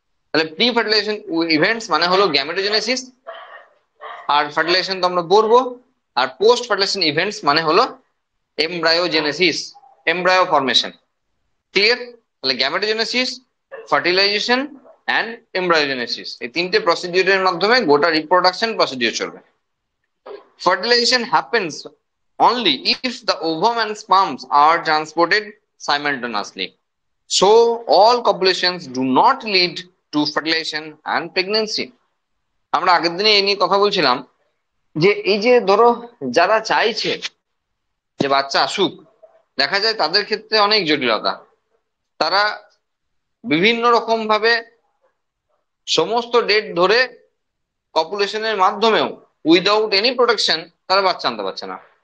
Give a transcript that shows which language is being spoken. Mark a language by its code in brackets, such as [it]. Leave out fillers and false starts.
[bn] তাহলে pre fertilisation events মানে হলো গ্যামেটোজেনেসিস আর ফার্টিলাইজেশন তো আমরা পড়বো, আর পোস্ট ফার্টিলাইজেশন ইভেন্টস মানে হলো এমব্রায়োজেনেসিস, এমব্রায়ো ফর্মেশন। ক্লিয়ার? তাহলে গ্যামেটোজেনেসিস, ফার্টিলাইজেশন অ্যান্ড এমব্রায়োজেনেসিস, এই তিনটে প্রসিডিউরের মাধ্যমে গোটা রিপ্রোডাকশন প্রসিডিউর চলবে। [en] Fertilization happens only if the ovum and sperms are transported simultaneously. So all copulations do not lead to fertilization and pregnancy. [bn] আমরা আগের দিনে এই নিয়ে কথা বলছিলাম যে এই যে ধরো যারা চাইছে যে বাচ্চা আসুক, দেখা যায় তাদের ক্ষেত্রে অনেক জটিলতা। তারা বিভিন্ন রকম ভাবে সমস্ত ডেট ধরে কপুলেশনের মাধ্যমেও [en] without any protection [bn] তারা বাচ্চা আনতে পারছে না।